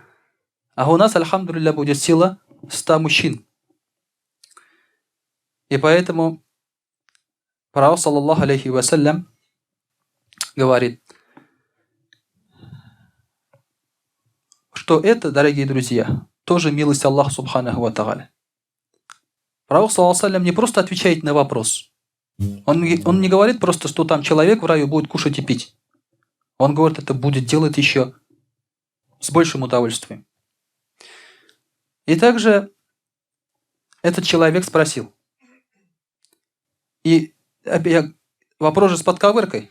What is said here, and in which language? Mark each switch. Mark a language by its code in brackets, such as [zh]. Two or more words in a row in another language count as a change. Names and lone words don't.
[ru] А у нас, альхамдулилля, будет сила 100 мужчин. И поэтому пророк, [ar] صلى الله عليه وسلم, [ru] говорит, что это, дорогие друзья, тоже милость Аллаха [ar] سبحانه وتعالى. [ru] Пророк, [ar] صلى الله عليه [ru] не просто отвечает на вопрос. Он не говорит просто, что там человек в раю будет кушать и пить. Он говорит, это будет делать еще с большим удовольствием. И также этот человек спросил. И вопрос же с подковыркой.